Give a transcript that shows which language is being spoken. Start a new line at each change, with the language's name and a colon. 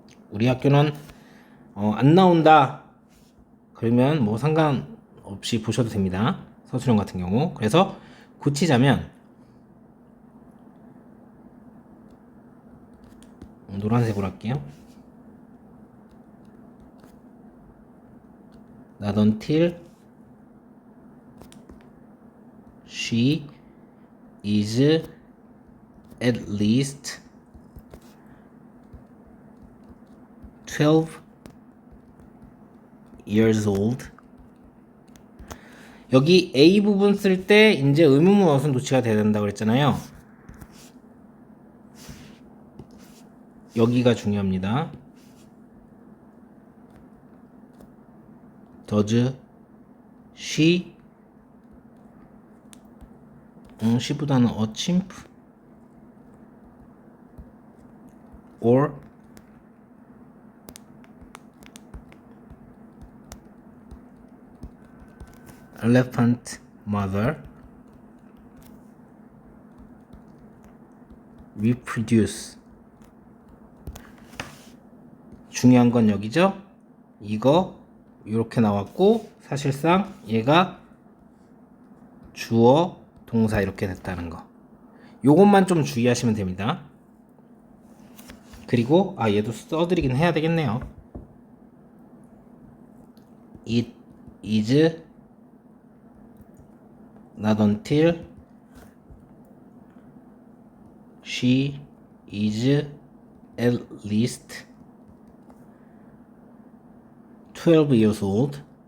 Korean: 우리 학교는 안 나온다. 그러면 뭐 상관없이 보셔도 됩니다. 서술형 같은 경우. 그래서 고치자면 노란색으로 할게요.
English: Not until she is at least 12 years old.
Korean: 여기 A 부분 쓸 때 이제 의문문 어순 도치가 돼야 된다고 그랬잖아요. 여기가 중요합니다.
English: does she she 보다는 a chimp or elephant mother reproduce.
Korean: 중요한 건 여기죠. 이거 이렇게 나왔고 사실상 얘가 주어 동사 이렇게 됐다는 거. 요것만 좀 주의하시면 됩니다. 그리고 얘도 써드리긴 해야 되겠네요.
English: It is not until she is at least 12 years old.